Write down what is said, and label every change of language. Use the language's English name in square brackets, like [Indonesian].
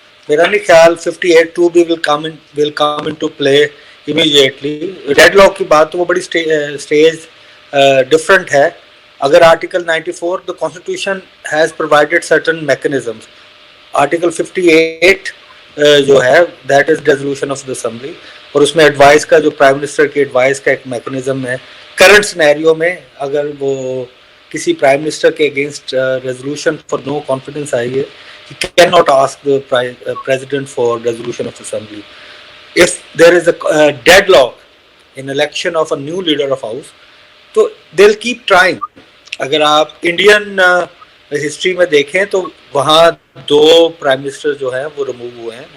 [Urdu] میرا نہیں خیال [English] 58(2) بھی will come into play immediately. [Urdu] Dead lock کی بات تو وہ بڑی stage different ہے. [English] اگر article 94 the constitution has provided certain mechanisms. [Urdu] Article 58 جو ہے [English] that is resolution of the assembly, [Urdu] اور اس میں ایڈوائز کا جو پرائم منسٹر کی ایڈوائز کا ایک میکنزم ہے. [English] Current scenario میں اگر وہ کسی پرائم منسٹر کے against resolution for no confidence آئی ہے, he cannot ask the president for resolution of assembly. If there is a deadlock in election of a new leader of house, تو they'll keep trying. [Urdu] اگر آپ Indian history میں دیکھیں تو وہاں 2 prime minister جو ہیں وہ ریموو ہوئے ہیں.